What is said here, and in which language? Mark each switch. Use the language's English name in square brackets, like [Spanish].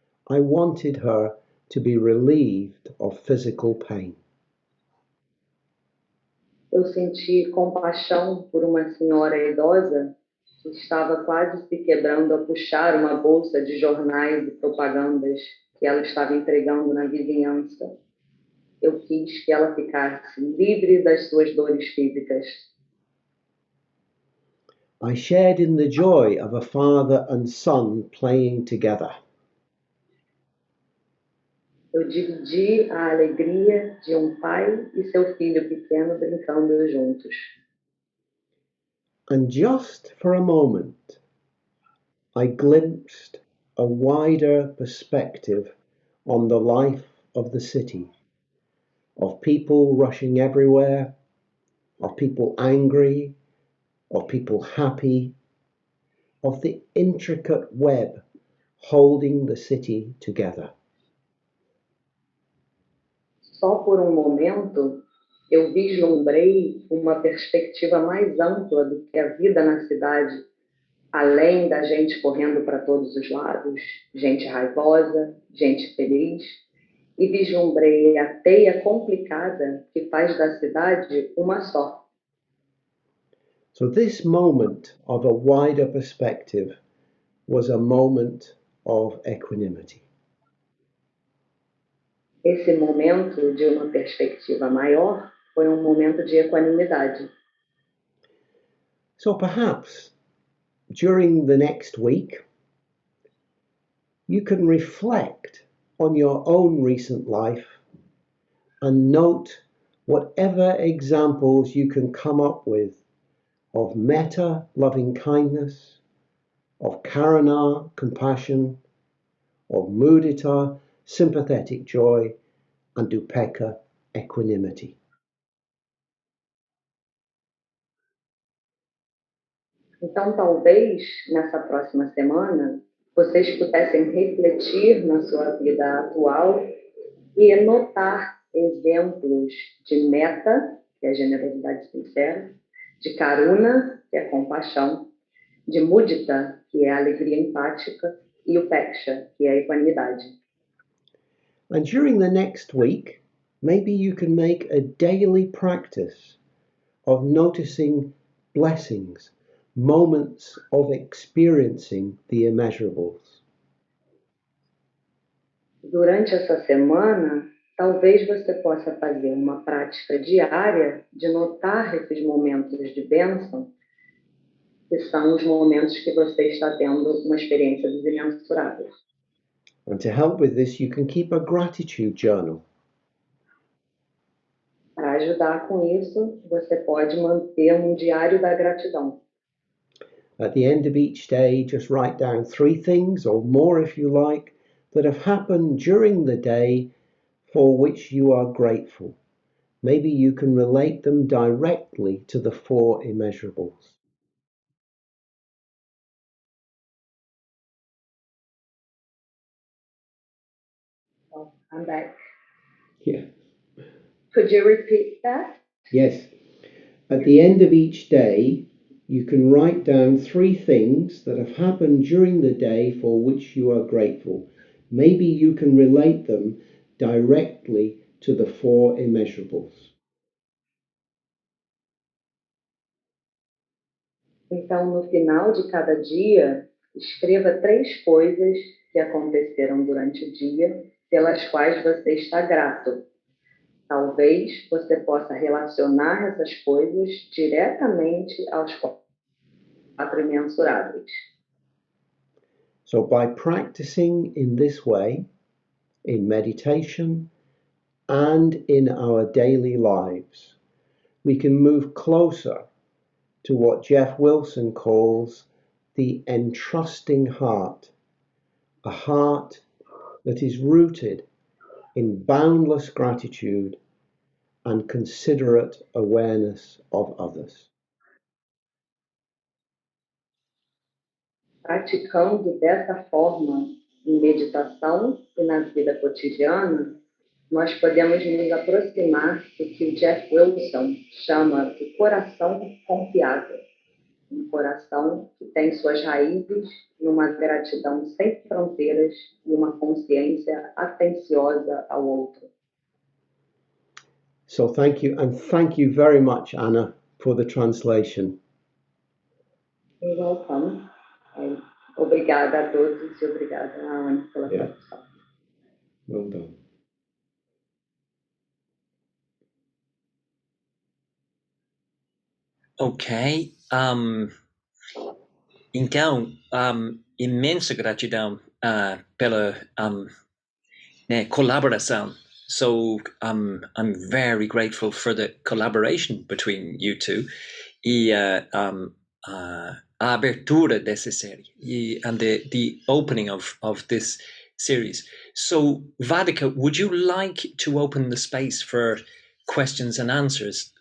[English] I wanted her to be relieved of physical pain. [Portuguese] Eu senti compaixão por uma senhora idosa que estava quase se quebrando a puxar uma bolsa de jornais e propagandas que ela estava entregando na vizinhança. Eu quis que ela ficasse livre das suas dores físicas. [English] I shared in the joy of a father and son playing together. [Portuguese] Eu dividi a alegria de pai e seu filho pequeno brincando juntos. [English] And just for a moment, I glimpsed a wider perspective on the life of the city, of people rushing everywhere, of people angry, of people happy, of the intricate web holding the city together. [Portuguese] Só por um momento, eu vislumbrei uma perspectiva mais ampla do que a vida na cidade, além da gente correndo para todos os lados, gente raivosa, gente feliz, e vislumbrei a teia complicada que faz da cidade uma só. [English] So this moment of a wider perspective was a moment of equanimity. [Portuguese] Esse momento de uma perspectiva maior foi um momento de equanimidade. [English] So perhaps during the next week, you can reflect on your own recent life and note whatever examples you can come up with of metta, loving kindness, of karuna, compassion, of mudita, sympathetic joy, and upekkha, equanimity. [Portuguese] Então, talvez, nessa próxima semana, vocês pudessem refletir na sua vida atual e notar exemplos de metta, que é a generosidade sincera, de karuna, que é a compaixão, de mudita, que é a alegria empática, e upekkha, que é a equanimidade. [English] And during the next week, maybe you can make a daily practice of noticing blessings, moments of experiencing the immeasurables. [Portuguese] Durante essa semana, talvez você possa fazer uma prática diária de notar esses momentos de bênção, que são os momentos que você está tendo uma experiência dos imensuráveis. [English] And to help with this, you can keep a gratitude journal. [Portuguese] Para ajudar com isso, você pode manter um diário da gratidão. [English] At the end of each day, just write down 3 things, or more if you like, that have happened during the day for which you are grateful. Maybe you can relate them directly to the 4 immeasurables. Oh, I'm back. Yeah. Could you repeat that? Yes. At the end of each day, you can write down 3 things that have happened during the day for which you are grateful. Maybe you can relate them directly to the four immeasurables. [Portuguese] Então, no final de cada dia, escreva 3 coisas que aconteceram durante o dia, pelas quais você está grato. Talvez você possa relacionar essas coisas diretamente aos 4 imensuráveis. [English] So by practicing in this way, in meditation and in our daily lives, we can move closer to what Jeff Wilson calls the entrusting heart, a heart that is rooted in boundless gratitude and considerate awareness of others. [Portuguese] Praticando dessa forma em meditação e na vida cotidiana, nós podemos nos aproximar do que o Jeff Wilson chama de coração confiável. Um coração que tem suas raízes numa gratidão sem fronteiras e uma consciência atenciosa ao outro. [English] So thank you, and thank you very much, Anna, for the translation. You're welcome. [Portuguese] Obrigada a todos e obrigada a Ana pela tradução. [English] Well done. Ok. [Portuguese] Então, imensa gratidão pela collaboration. [English] So I'm very grateful for the collaboration between you two. [Portuguese] E a abertura dessa série [English] and the opening of this series. So Vadika, would you like to open the space for questions and answers?